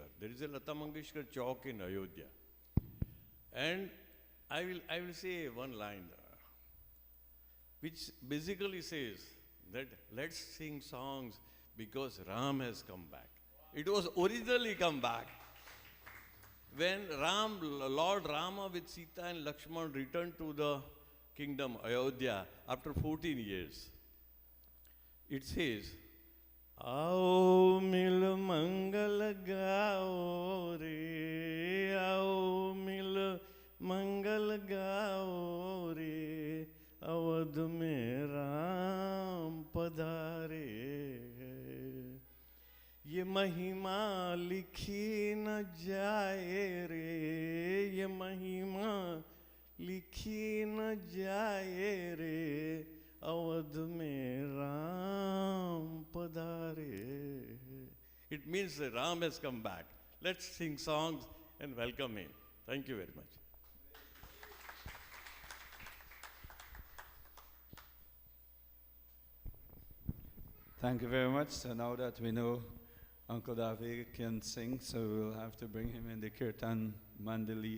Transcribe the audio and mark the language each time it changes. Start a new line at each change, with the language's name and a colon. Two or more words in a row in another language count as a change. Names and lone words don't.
English: There is a Lata Mangeshkar Chowk in Ayodhya. And I will say one line, which basically says that let's sing songs because Ram has come back. It was originally come back. When Lord Rama with Sita and Lakshman returned to the kingdom Ayodhya after 14 years, it says,
Hindi: आओ मिल मंगल गाओ रे, आओ मिल मंगल गाओ रे, अवध में राम पधारे. ये महिमा लिखी न जाए रे, ये महिमा लिखी न जाए रे, अवध में राम पधारे.
English: It means that Ram has come back. Let's sing songs and welcome him. Thank you very much. Thank you very much. So now that we know Uncle David can sing, so we'll have to bring him in the
Hindi: कीर्तन मंडली.